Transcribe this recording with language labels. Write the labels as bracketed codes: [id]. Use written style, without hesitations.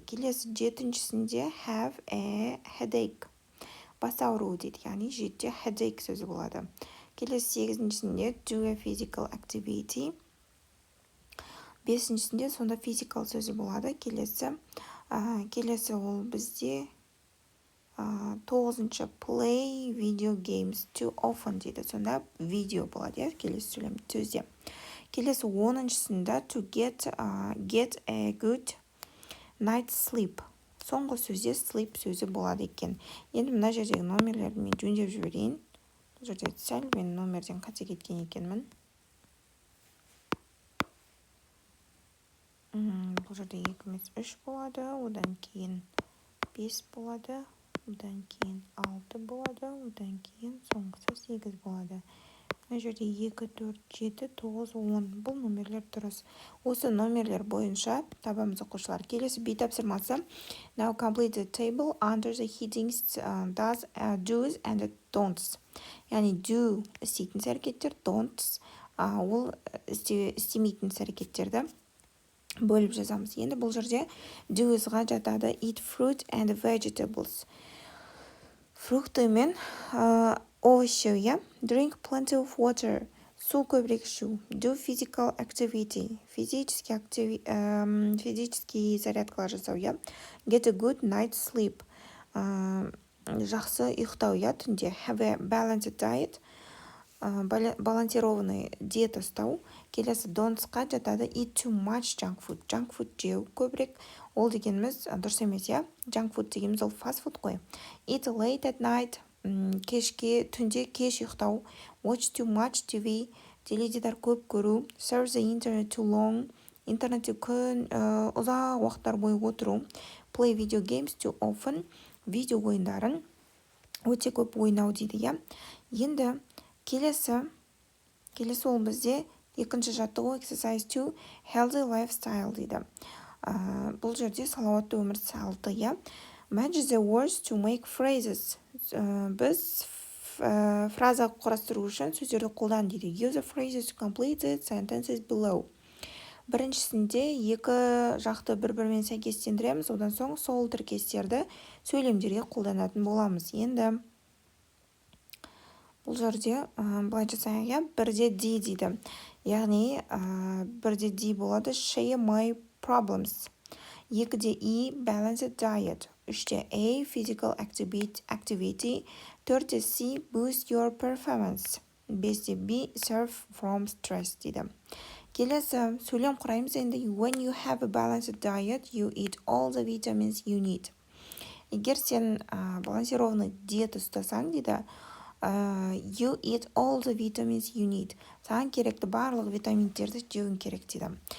[en] Келесі жетіншісінде have a headache. [kk] Бас ауруы дейді. Яғни жетте headache сөзі болады. [en] Келесі сегізіншісінде do a physical activity. [kk] Бесіншісінде сонда physical сөзі болады. Келесі ол бізде тоғызыншы [en] play video games too often [kk] дейді. Сонда видео болады, келесі сөйлем сөзде. [en] Келесі оныншысында to get a good night sleep. [kk] Соңғы сөзде sleep сөзі болады екен. Енді мына жердегі номерлерді мен жөндеп жіберейін. Бұл жерде сәл мен номерден қате кеткен екенмін. Бұл жерде 2 емес 3 болады, одан кейін 5 болады, одан кейін 6 болады, одан кейін соңғысы 8 болады. Мына жерде 2, 4, 7, 9, 10. Бұл номерлер дұрыс. Осы номерлер бойынша табамыз оқушылар. Келесі B тапсырмасы. [en] Now complete the table under the headings do's and don'ts. [kk] Яғни do істейтін әрекеттер, don'ts ол істемейтін әрекеттерді бөліп жазамыз. Енді бұл жерде do'sға жатады [en] eat fruit and vegetables. [ru] Фрукты мен овощи, [en] drink plenty of water. [kk] Су көбірек ішу. [en] Do physical activity. [kk] Физический зарядкалар жасау, [en] Get a good night sleep. [kk] Жақсы ұйықтау, түнде. [en] Have a balanced diet. [kk] Балансированный диета ұстау. Келесі don'tsқа жатады [en] eat too much junk food. [kk] Junk food жеу көбірек. Ол дегеніміз дұрыс емес, Junk food дегеніміз ол fast food қой. [en] Eat late at night. [kk] Түнде кеш ұйықтау. [en] Watch too much TV. [kk] Теледидар көп көру. [en] Surf the internet too long. [kk] Интернетте күн ұзақ уақыттар бойы отыру. [en] Play video games too often. [kk] Видео ойындарын өте көп ойнау дейді, Енді келесі ол бізде екінші жаттығу [en] exercise to healthy lifestyle [kk] дейді. Бұл жерде салауатты өмір салты, [en] Match the words to make phrases. [kk] Біз фраза құрастыру үшін сөздерді қолдан дейді. [en] Use the phrases to complete the sentences below. [kk] Біріншісінде екі жақты бір-бірімен сәйкестендіреміз, одан соң сол тіркестерді сөйлемдерге қолданатын боламыз. Енді бұл жерде былай жасайық, бірде D дейді. Яғни бірде D болады [en] share my problems. [kk] Екіде E balanced diet. Үште A physical activity. [en] Төртте C boost your performance. Бесте B serve from stress дейді. [kk] Келесі сөйлем құраймыз енді. [en] When you have a balanced diet, you eat all the vitamins you need. [kk] Егер сен балансированный диета ұстасаң дейді, [en] you eat all the vitamins you need. [kk] Саған керекті барлық витаминдерді жеуің керек дейді.